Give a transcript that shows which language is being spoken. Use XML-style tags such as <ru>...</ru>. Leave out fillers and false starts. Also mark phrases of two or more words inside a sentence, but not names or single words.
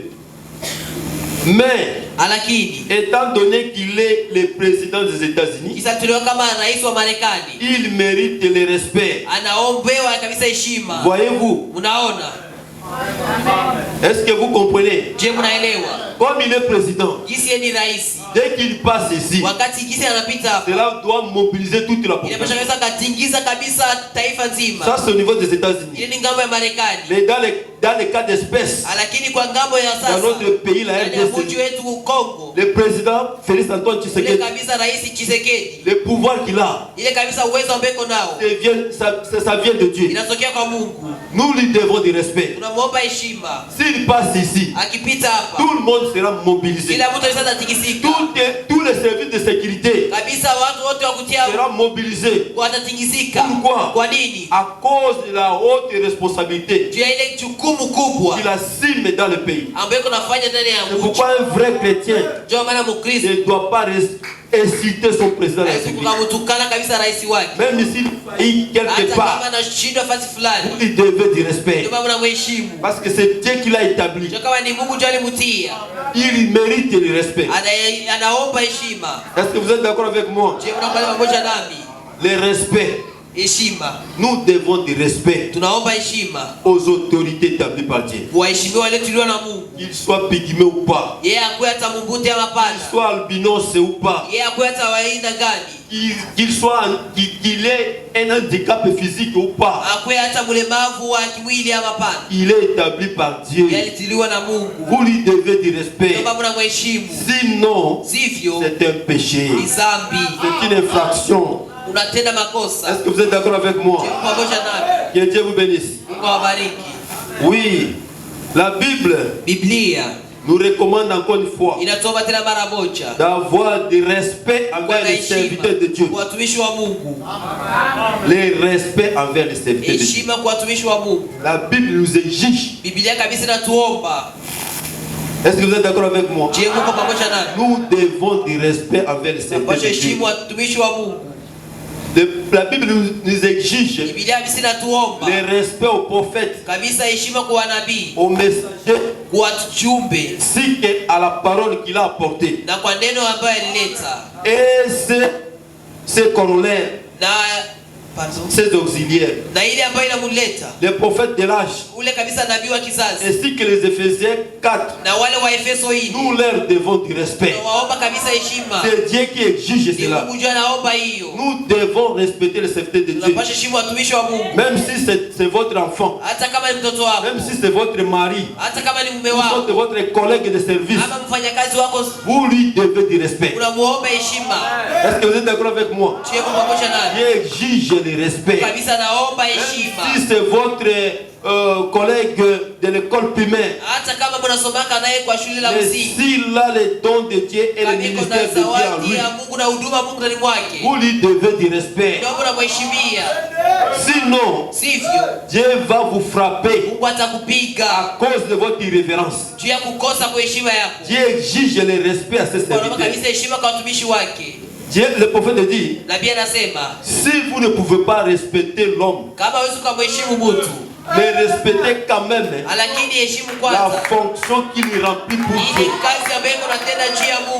<fr>Mais, étant donné qu'il est le président des États-Unis, il mérite le respect. Voyez-vous? Est-ce que vous comprenez? Comme il est président,</fr> <sw>Jinsi yeye ni rais.</sw> <fr>dès qu'il passe ici,</fr> <sw>Wakati jinsi anapita hapa.</sw> <fr>cela doit mobiliser toute la population.</fr> <sw>Inapaswa katingiza kabisa taifa nzima.</sw> <fr>Ça, c'est au niveau des États-Unis.</fr> <sw>Ile ni ngambo ya Marekani.</sw> <fr>Mais dans les cas d'espèce,</fr> <sw>Lakini kwa ngambo ya sasa.</sw> <fr>dans notre pays, la</fr> <sw>Ndani ya mji</sw> <fr>RDC,</fr> <sw>wetu Kongo.</sw> <fr>le président Félix Antoine</fr> <sw>Ile</sw> <fr>Tshisekedi,</fr> <sw>kabisa rais Tshisekedi.</sw> <fr>le pouvoir qu'il a,</fr> <sw>Ile kabisa uwezo ambao iko nao.</sw> <fr>ça vient de Dieu.</fr> <sw>Inatokea kwa Mungu.</sw> <fr>Nous lui devons du respect.</fr> <sw>Tunamuomba heshima.</sw> <fr>S'il passe ici,</fr> <sw>Akipita hapa.</sw> <fr>tout le monde sera mobilisé.</fr> <sw>Kila mtu sasa atikisika.</sw> <fr>Tous les services de sécurité</fr> <sw>Kabisa watu wote wa kutia</sw> <fr>seront mobilisés.</fr> <sw>watatingisika.</sw> <fr>Pourquoi?</fr> <sw>Kwa nini?</sw> <fr>À cause de la haute responsabilité</fr> <sw>Juu ya ile jukumu kubwa</sw> <fr>qu'il assume dans le pays.</fr> <sw>ambayo kunafanya ndani ya</sw> <fr>C'est</fr> <sw>mji.</sw> <fr>pourquoi un vrai chrétien</fr> <sw>Ndio maana Mkristo</sw> <fr>ne doit pas inciter son président de la République.</fr> <sw>kumtukana kabisa rais wake.</sw> <fr>Même s'il faillit quelque</fr> <sw>Hata</sw> <fr>part,</fr> <sw>kama anashindwa fasi fulani.</sw> <fr>vous lui devez du respect.</fr> <sw>Ndio maana mnamheshimu.</sw> <fr>Parce que c'est Dieu qui l'a établi.</fr> <sw>Ndio kama ni Mungu ndio alimutia.</sw> <fr>Il mérite du respect.</fr> <sw>Anaomba heshima.</sw> <fr>Est-ce que vous êtes d'accord avec moi?</fr> <sw>Je mnakubali pamoja nami.</sw> <fr>Le respect.</fr> <sw>Heshima.</sw> <fr>Nous devons du respect</fr> <sw>Tunaomba heshima.</sw> <fr>aux autorités établies par Dieu.</fr> <sw>Kuwaheshimiwa wale tulio na Mungu.</sw> <fr>Qu'ils soient pygmées ou pas,</fr> <sw>Yeye akuwe hata mbunti ama</sw> <fr>qu'ils</fr> <sw>pana.</sw> <fr>soient albinos ou pas,</fr> <sw>Yeye akuwe hata wa aina gani.</sw> <fr>qu'il ait un handicap physique ou pas,</fr> <sw>Akuwe hata mlemavu wa kimwili ama pana.</sw> <fr>il est établi par Dieu.</fr> <sw>Yeye alitiliwa na Mungu.</sw> <fr>Vous lui devez du respect.</fr> <sw>Ndio maana mnamheshimu.</sw> <fr>Sinon,</fr> <sw>Sivyo</sw> <fr>c'est un péché.</fr> <sw>ni dhambi.</sw> <fr>C'est une infraction.</fr> <sw>Unatenda makosa.</sw> <fr>Est-ce que vous êtes d'accord avec moi?</fr> <sw>Pamoja nami.</sw> <fr>Que Dieu vous bénisse.</fr> <sw>Mungu awabariki.</sw> <fr>Oui, la Bible</fr> <sw>Biblia</sw> <fr>nous recommande encore une fois</fr> <sw>inatuomba tena mara moja</sw> <fr>d'avoir du respect envers les serviteurs de Dieu.</fr> <sw>kwa watumishi wa Mungu.</sw> <fr>Le respect envers les serviteurs de Dieu.</fr> <sw>Heshima kwa watumishi wa Mungu.</sw> <fr>La Bible nous exige.</fr> <sw>Biblia kabisa inatuomba.</sw> <fr>Est-ce que vous êtes d'accord avec moi?</fr> <sw>Je, Mungu pamoja nami.</sw> <fr>Nous devons du respect envers les serviteurs</fr> <sw>Tunapaswa</sw> <fr>de Dieu.</fr> <sw>heshimu watumishi wa Mungu.</sw> <fr>La Bible nous exige</fr> <sw>Biblia kabisa inatuomba</sw> <fr>le respect aux prophètes,</fr> <sw>kabisa heshima kwa wanabii,</sw> <fr>aux messagers,</fr> <sw>kwa wajumbe</sw> <fr>ainsi qu'à la parole qu'il a apportée.</fr> <sw>na kwa neno ambayo alileta</sw> <fr>Et ses corollaires,</fr> <sw>na</sw> <fr>ses auxiliaires,</fr> <sw>na ile ambayo inamuleta</sw> <fr>les prophètes de l'âge,</fr> <sw>ule kabisa nabii wa kizazi</sw> <fr>ainsi que les Éphésiens 4.</fr> <sw>na wale wa Efeso hii.</sw> <fr>Nous leur devons du respect.</fr> <sw>Waomba kabisa heshima.</sw> <fr>C'est Dieu qui exige</fr> <sw>Ni</sw> <fr>cela.</fr> <sw>Mungu ndio anaomba hiyo.</sw> <fr>Nous devons respecter les serviteurs de Dieu.</fr> <sw>Tunapaswa heshimu watumishi wa Mungu.</sw> <fr>Même si c'est votre enfant,</fr> <sw>Hata kama ni mtoto wako,</sw> <fr>même si c'est votre mari,</fr> <sw>hata kama ni mume</sw> <fr>ou</fr> <sw>wako,</sw> <fr>soit votre collègue de service,</fr> <sw>ama mfanyakazi wako,</sw> <fr>vous lui devez du respect.</fr> <sw>unamuomba heshima.</sw> <fr>Est-ce que vous êtes d'accord avec moi?</fr> <sw>Tuwe pamoja naye.</sw> <fr>Dieu exige le respect.</fr> <sw>Kabisa naomba</sw> <fr>Même</fr> <sw>heshima.</sw> <fr>si c'est votre collègue de l'école primaire,</fr> <sw>Hata kama mnasomaka naye kwa shule la</sw> <fr>mais</fr> <sw>msingi,</sw> <fr>s'il a les dons de Dieu et le</fr> <sw>kama iko</sw> <fr>ministère</fr> <sw>na</sw> <fr>de Dieu en</fr> <sw>zawadi</sw> <fr>lui,</fr> <sw>ya Mungu na huduma Mungu ndani mwake,</sw> <fr>vous lui devez du respect.</fr> <sw>ndio mnamheshimia.</sw> <fr>Sinon,</fr> <sw>Sivyo</sw> <fr>Dieu va vous frapper</fr> <sw>Mungu atakupiga</sw> <fr>à cause de votre irrévérence.</fr> <sw>juu ya kukosa kwa heshima yako.</sw> <fr>Dieu exige le respect à ses</fr> <sw>Naomba</sw> <fr>serviteurs.</fr> <sw>kabisa heshima kwa watumishi wake.</sw> <fr>Dieu, le prophète dit,</fr> <sw>Nabii anasema</sw> <fr>si vous ne pouvez pas respecter l'homme,</fr> <sw>kama hawezi kumheshimu mtu,</sw> <fr>mais respectez quand même</fr> <sw>lakini heshimu</sw> <fr>la</fr> <sw>kwanza</sw> <fr>fonction qu'il remplit pour</fr> <sw>ile</sw> <fr>Dieu.</fr> <sw>kazi ambayo unatenda juu ya Mungu,</sw>